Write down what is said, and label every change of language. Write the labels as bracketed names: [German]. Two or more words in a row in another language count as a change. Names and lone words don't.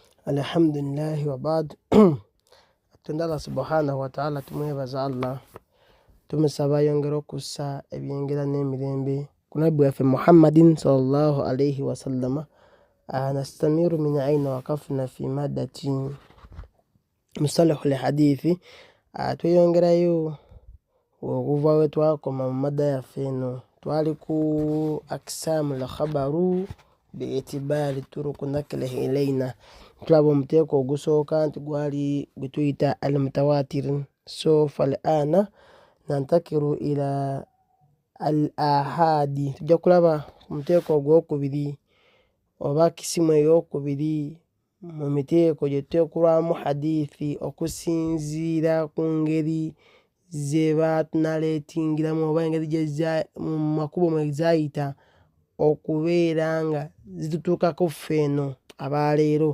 [Arabic] الحمد لله وبعد. Tundala سبحانه وتعالى [Ganda] tumwebaza Allah. Tumusaba yongera okussa ebyengera n'emirembe ku nabbi waffe Muhammadin [Arabic] صلى الله عليه وسلم. نستمر من أين وقفنا في مادة مصطلح الحديث. [Ganda] Tweyongerayo okuva we twakoma mu madda yaffe eno. Twali ku [Arabic] أقسام الخبر باعتبار طرق نقله إلينا. [Ganda] Tulaba omuteeko ogusooka nti gwali gwe tuyita al-mutawatir. [Arabic] So فالآن ننتقل إلى الآحاد. [Ganda] Tujja kulaba omuteeko ogwokubiri oba kisimu ey'okubiri mu miteeko gye tuteekulwamu hadithi okusinziira ku ngeri ze batunaleetingiramu oba engeri mu makubo mwe zaayita okubeera nga zitutuukako ffe eno abaleero.